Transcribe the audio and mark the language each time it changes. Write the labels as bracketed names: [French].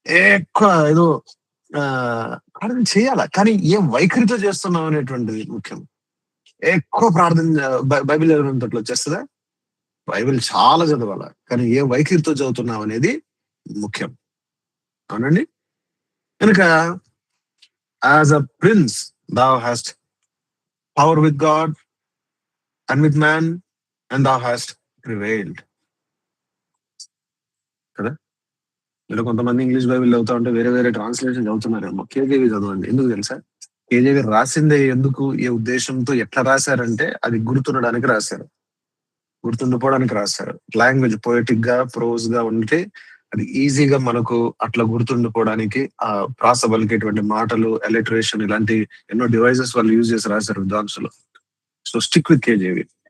[Telugu] ఎక్కువ ఏదో ప్రార్థన చేయాలా, కానీ ఏ వైఖరితో చేస్తున్నాం అనేటువంటిది ముఖ్యం. ఎక్కువ ప్రార్థన బైబిల్ చదివినంతట్లో వచ్చేస్తుందా? బైబిల్ చాలా చదవాలా, కానీ ఏ వైఖరితో చదువుతున్నాం అనేది ముఖ్యం. అవునండి. [English] కనుక as a prince thou hast power with God and with man, and thou hast prevailed. [Telugu] కదా? మీరు కొంతమంది ఇంగ్లీష్ బైబిల్ చదువుతా ఉంటే వేరే వేరే ట్రాన్స్లేషన్ చదువుతున్నారేమో. కేజేవి చదవండి. ఎందుకు తెలుసా? కేజేవి రాసిందే ఎందుకు, ఏ ఉద్దేశంతో, ఎట్లా రాశారంటే అది గుర్తుండడానికి రాశారు, గుర్తుండిపోవడానికి రాశారు. లాంగ్వేజ్ పోయిటిక్ గా, ప్రోజ్ గా ఉంటే అది ఈజీగా మనకు అట్లా గుర్తుండిపోవడానికి ఆ ప్రాస పలికేటువంటి మాటలు, అలిటరేషన్, ఇలాంటి ఎన్నో డివైజెస్ వాళ్ళు యూజ్ చేసి రాశారు విద్వాంసులు. [English] So stick with KJV.